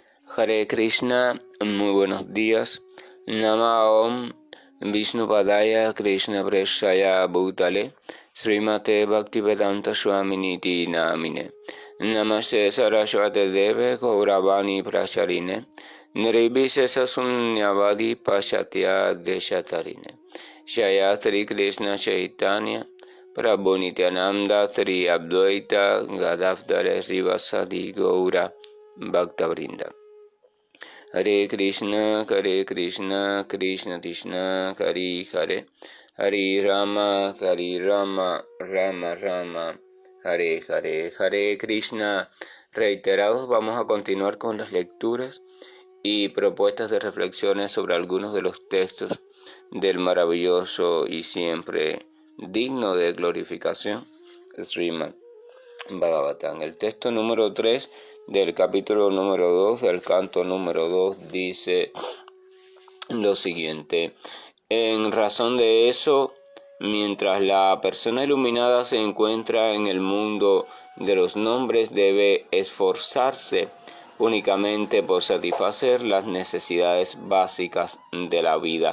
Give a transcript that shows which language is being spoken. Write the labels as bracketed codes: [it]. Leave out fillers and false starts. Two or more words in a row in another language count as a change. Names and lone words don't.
[es] Hare Krishna, muy buenos días. [sa] नम ॐ विष्णुपादाय कृष्ण प्रेष्ठाय भूतले श्रीमते भक्तिवेदान्त स्वामिनिति नामिने नमस्ते सरस्वते देवे गौरवाणी प्रचारिणे निर्विशेष शून्यवादि पाश्चात्य देशतारिणे शयत्रि कृष्ण चैतन्य प्रभु नित्यानन्द श्री अद्वैत गदवद्र श्रीवासादि गौर भक्तवृन्द. हरे कृष्ण, कृष्ण कृष्ण, हरे हरे, हरे राम, राम राम, हरे हरे, हरे कृष्ण. [es] Reiterados, vamos a continuar con las lecturas y propuestas de reflexiones sobre algunos de los textos del maravilloso y siempre digno de glorificación Srimad Bhagavatam. El texto número 3 del capítulo número 2 del canto número 2 dice lo siguiente: en razón de eso, mientras la persona iluminada se encuentra en el mundo de los nombres, debe esforzarse únicamente por satisfacer las necesidades básicas de la vida.